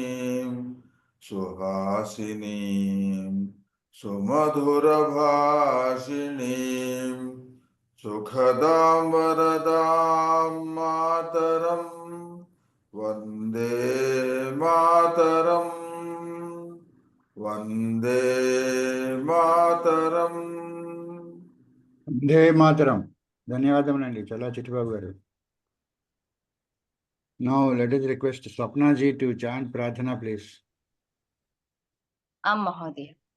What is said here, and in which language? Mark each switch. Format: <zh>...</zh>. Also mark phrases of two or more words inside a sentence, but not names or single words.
<sa>सुहासिनी सुमधुर भाषिणी सुखदां वरदां मातरं वन्दे मातरं वन्दे मातरम्. वन्दे मातरम्.</sa> <te>ధన్యవాదములండి చలా చిట్టిబాబు గారు.</te> <en>Now let us request Swapna ji to chant Prarthana, please. Mahodaya.</en>